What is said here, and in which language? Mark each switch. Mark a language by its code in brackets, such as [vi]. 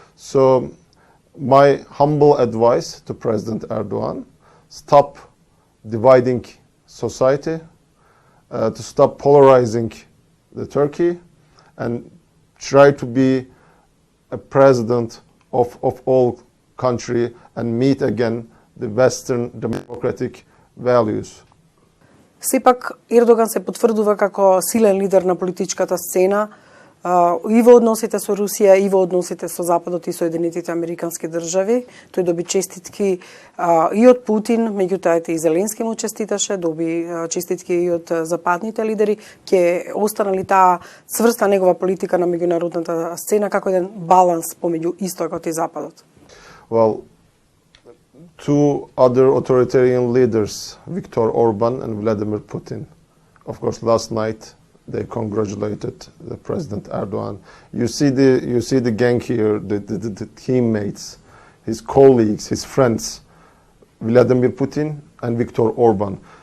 [en] So my humble advice to President Erdogan: stop dividing society, to stop polarizing the Turkey, and try to be a president of all country and meet again the Western democratic values. [mk] Сепак Ердоган се потврдува како силен лидер на политичката сцена и во односите со Русија, и во односите со Западот и Соединетите Американски држави. Тој доби честитки и од Путин, меѓутоа и Зеленски му честиташе, доби честитки и од западните лидери. Ќе остана ли таа цврста негова политика на меѓународната сцена како еден баланс помеѓу Истокот и Западот? [en] Well, two other authoritarian leaders, Viktor Orban and Vladimir Putin, of course, last night they congratulated the President Erdogan. You see the gang here, the teammates, his colleagues, his friends, Vladimir Putin and Viktor Orban.